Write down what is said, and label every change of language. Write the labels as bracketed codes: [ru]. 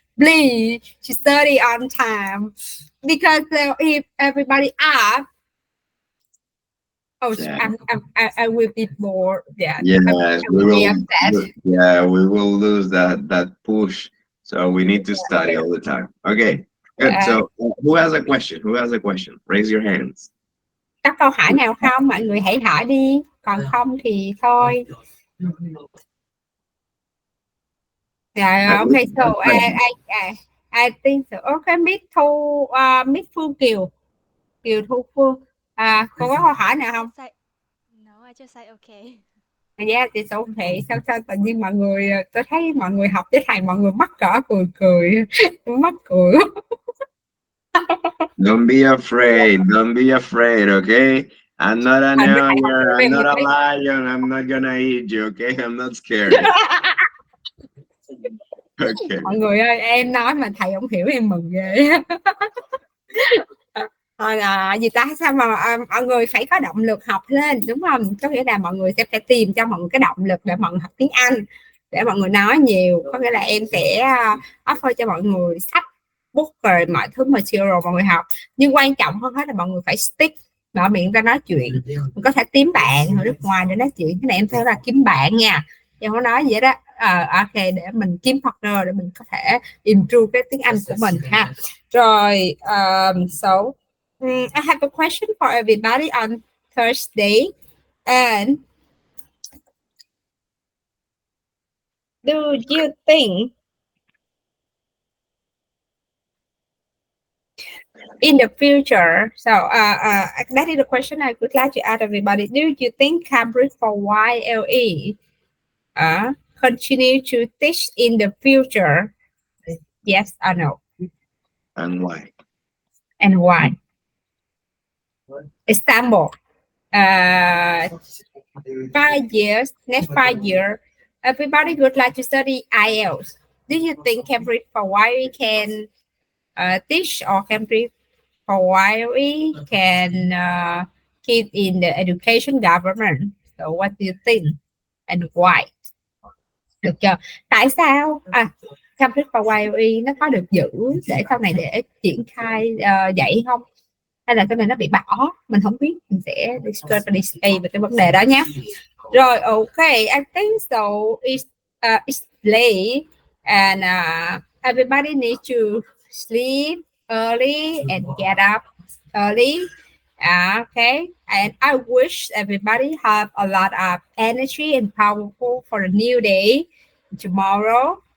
[en] Please to study on time, because if everybody asks, oh, Yeah. I will be more. Yeah, Yes, we be will. upset. Yeah, we will lose that push. So we need to study all the time. Okay, good. Yeah. So who has a question? Who has a question? Raise your hands. [vi] Có câu hỏi nào không? Mọi người hãy hỏi đi. còn không thì thôi. [en] Yeah, okay, so I think so. Okay, Miss Thu, Miss Phương Kiều Thu Phương. [vi] Cô có câu hỏi nào không? [en] No, I just say okay. [vi] Yeah, thì okay. Sao tự nhiên mọi người, tôi thấy mọi người học với thầy mọi người mắc cỡ cười mắc cười. [en] Don't be afraid, okay? I'm not an ogre, I'm not a lion, I'm not gonna eat you, okay? I'm not scared. Okay. [vi] Mọi người ơi, em nói mà thầy không hiểu em mừng ghê. Gì ta, sao mà mọi người phải có động lực học lên, đúng không? Có nghĩa là mọi người sẽ phải tìm cho mọi người cái động lực để mọi người học tiếng Anh, để mọi người nói nhiều. Có nghĩa là em sẽ offer cho mọi người sách, book rồi mọi thứ material mọi người học, nhưng quan trọng hơn hết là mọi người phải stick, mở miệng ra nói chuyện. Mình có thể kiếm bạn ở nước ngoài để nói chuyện, cái này em thấy là kiếm bạn nha, em có nói vậy đó. Ok, để mình kiếm partner để mình có thể improve cái tiếng Anh của mình ha. [en] Rồi, so I have a question for everybody on Thursday, and do you think in the future, so that is the question I would like to ask everybody. Do you think Cambridge for YLE continue to teach in the future? Yes or no? And why? And why? Example, 5 years, next 5 years, everybody would like to study IELTS. Do you think Cambridge for YLE can teach, or Cambridge for YLE can keep in the education government? So what do you think and why? [vi] Được chưa? Tại sao Cambridge for YLE nó có được giữ để sau này để triển khai dạy không? Hay là cái này nó bị bỏ? Mình không biết, mình sẽ discuss về cái vấn đề đó nhé. [en] Rồi, okay, I think so. It's late and everybody needs to sleep early and get up early. Okay, and I wish everybody have a lot of energy and powerful for a new day tomorrow.